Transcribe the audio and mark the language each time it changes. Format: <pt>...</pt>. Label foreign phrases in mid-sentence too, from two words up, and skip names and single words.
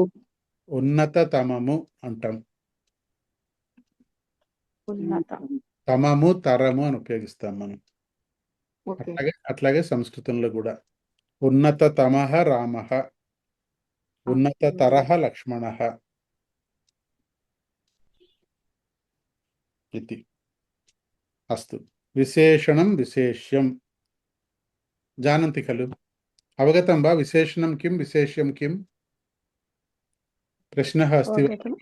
<te>ఉన్నతతమము అంటాం. ఉన్నత. తమము తరము అని ఉపయోగిస్తాం మనం. ఓకే. అట్లాగే సంస్కృతంలో కూడా</te> <sa>उन्नततमः रामः, उन्नततरः लक्ष्मणः</sa> <te>इति.</te> <sa>अस्तु. विशेषणं विशेष्यं जानन्ति खलु? अवगतं वा? विशेषणं किं विशेष्यं किं? प्रश्नः अस्ति वा?</sa>